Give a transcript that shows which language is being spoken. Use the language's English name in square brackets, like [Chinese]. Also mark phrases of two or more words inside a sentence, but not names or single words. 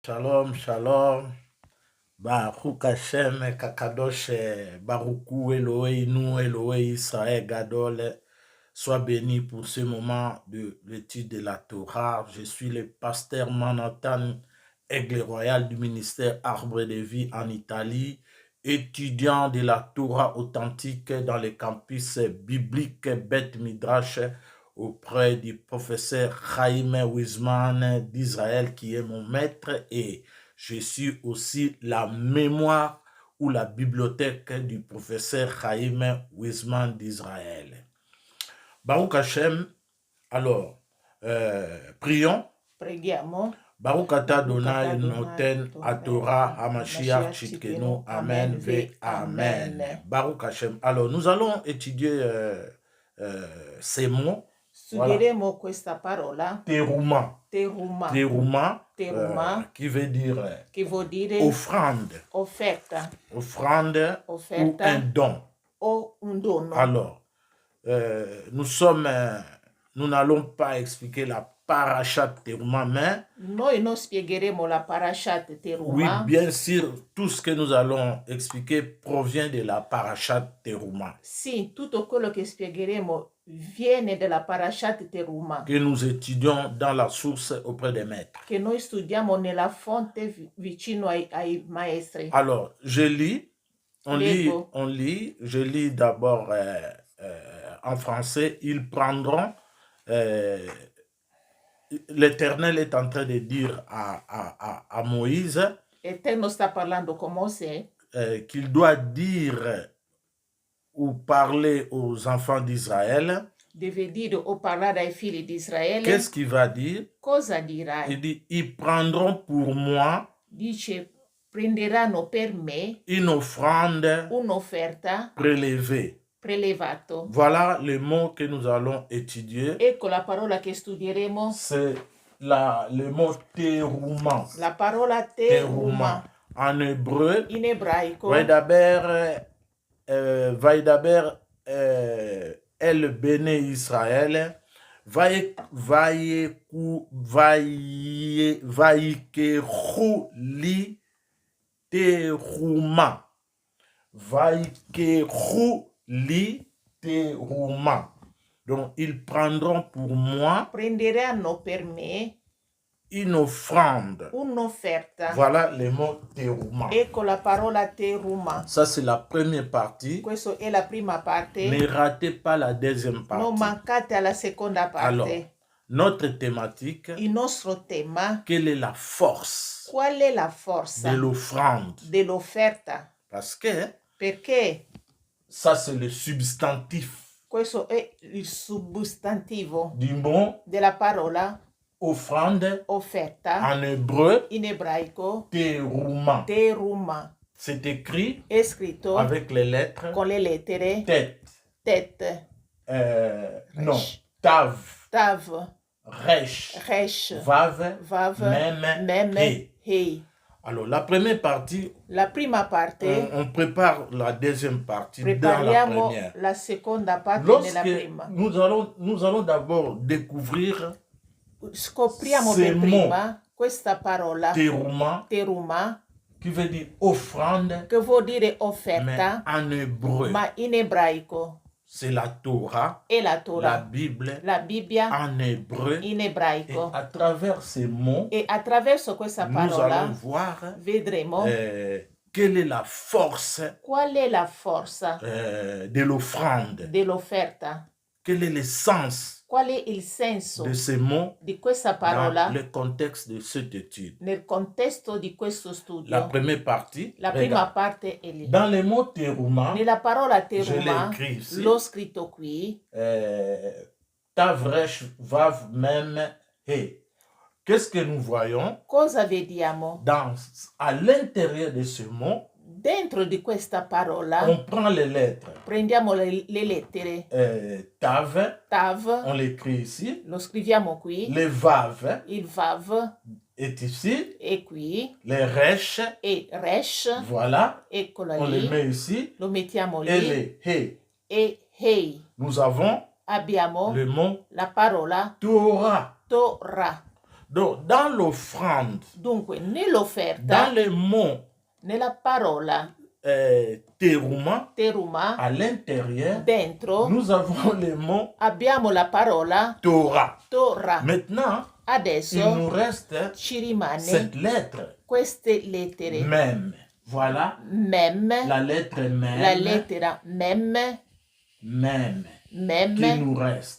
[Hebrew] שלום, שלום. ברוך השם, הקדוש, ברכו, אלוהי, nous, אלוהי, ישראל, גדול. [French] Sois béni pour ce moment de l'étude de la Torah. Je suis le pasteur Manhattan, Aigle Royal du ministère Arbre de Vie en Italie, étudiant de la Torah authentique dans le campus biblique Beth Midrash auprès du professeur Chaim Wiseman d'Israël qui est mon maître, et je suis aussi la mémoire ou la bibliothèque du professeur Chaim Wiseman d'Israël. [Hebrew] ברוך השם, [French] alors, prions. [Italian] Preghiamo. [Hebrew] ברוך אתה אדוני נותן התורה המשיח צדקנו אמן ואמן. ברוך השם. [French] Alors, nous allons étudier ces mots. [Italian] Studieremo voilà. Questa parola. Terouma. Terouma. Terouma. Terouma. [French] Qui veut dire offrande. [Italian] Offerta. Offrande. Offerta. [French] Ou un don. [Italian] O un dono. [French] Alors, nous n'allons pas expliquer la parashat Terouma, mais [Italian] noi non spiegheremo la parashat Terouma. [French] Oui, bien sûr, tout ce que nous allons expliquer provient de la parashat Terouma. [Italian] Sì, tutto quello che spiegheremo viene dalla parashat Terouma. [French] Que nous étudions dans la source auprès des maîtres. [Italian] Che noi studiamo nella fonte vicino ai maestri. [French] Alors, je lis, je lis d'abord en français. Ils prendront, l'Éternel est en train de dire à Moïse [Italian] Eterno sta parlando con Mosè [French] qu'il doit dire ou parler aux enfants d'Israël. [Italian] Deve dire o parlare ai figli di Israele. [French] Qu'est-ce qu'il va dire? [Italian] Cosa dirà? [French] Il dit, ils prendront pour moi, [Italian] dice, prenderanno per me [French] une offrande, [Italian] un'offerta [French] prélevée. [Italian] Prelevato. [French] Voilà le mot que nous allons étudier. [Italian] Ecco la parola che studieremo. [French] C'est le mot terouma. [Italian] La parola terouma. [French] En hébreu. [Italian] In ebraico. [Hebrew] וידבר אל בני ישראל. ויקחו לי תרומה. ויקחו לי תרומה. [French] Donc, ils prendront pour moi, [Italian] prenderanno per me, [French] une offrande. [Italian] Un'offerta. [French] Voilà le mot terouma. [Italian] Ecco la parola terouma. [French] Ça, c'est la première partie. [Italian] Questa è la prima parte. [French] Ne ratez pas la deuxième partie. [Italian] Non mancate alla seconda parte. [French] Alors, notre thématique. [Italian] Il nostro tema. [French] Quelle est la force? [Italian] Qual è la forza? [French] De l'offrande. [Italian] Dell'offerta. Perché? [French] Ça, c'est le substantif. [Italian] Questo è il sostantivo [French] du mot [Italian] della parola [French] offrande, [Italian] offerta, [French] en hébreu, [Italian] in ebraico, [French] terouma. [Italian] Terouma. [French] C'est écrit, [Italian] è scritto [French] avec les lettres, [Italian] con le lettere, [French] tet, non, [Hebrew] תו, ריש, וו, מם, הא. [French] Alors, la première partie, [Italian] la prima parte, [French] on prépare la deuxième partie dans la première. [Italian] La seconda parte nella prima. [French] Nous allons d'abord découvrir [Italian] scopriamo per prima questa parola terouma, [French] qui veut dire offrande, [Italian] che vuol dire offerta, [French] mais en hébreu. [Italian] Ma in ebraico. [French] C'est la Torah, et la Torah, [Italian] la Bibbia [French] en hébreu, [Italian] in ebraico. [French] Et à travers ces mots, [Italian] e attraverso questa parola, [French] nous allons voir, [Italian] vedremo, [French] quelle est la force, [Italian] qual è la forza, [French] de l'offrande, [Italian] dell'offerta, [French] quel est le sens, [Italian] qual è il senso [French] de ces mots [Italian] di questa parola [French] dans le contexte de cette étude. [Italian] Nel contesto di questo studio. [French] La première partie, [Italian] la prima parte è lì. [French] Dans le mot terouma, [Italian] nella parola terouma, l'ho scritto qui, [Hebrew] תוריש וו מם הא. [French] Qu'est-ce que nous voyons? [Italian] Cosa vediamo? [French] À l'intérieur de ce mot, [Italian] dentro di questa parola, [French] on prend les lettres. [Italian] Prendiamo le lettere. [French] Tav, on l'écrit ici. [Italian] Lo scriviamo qui. [French] Le vav, [Italian] il vav, [French] est ici. [Italian] Et qui. [French] Le resh, et resh, voilà. [Italian] Eccola [French] on [Italian] lì. [French] le met ici. [Italian] Lo mettiamo lì. [French] Et le he. Et hei. Nous avons [Italian] abbiamo [French] le mot [Italian] la parola [French] Torah. [Italian] Torah. [French] Donc, dans l'offrande, [Italian] Dunque, [French] dans [Italian] nell'offerta, [French] les mots [Italian] nella parola [French] terouma, [Italian] teruma, [French] à l'intérieur, [Italian] dentro [French] nous avons les mots [Italian] abbiamo la parola [French] Torah. [Italian] Torah. [French] Maintenant, il [Italian] Adesso [French] nous reste [Italian] ci rimane [French] cette lettre, [Italian] queste lettere. [French] même. Voilà, [Italian] Mem, [French] la lettre même, [Italian] la lettera mem, [French] même, qui [Italian] mem, [French] nous reste.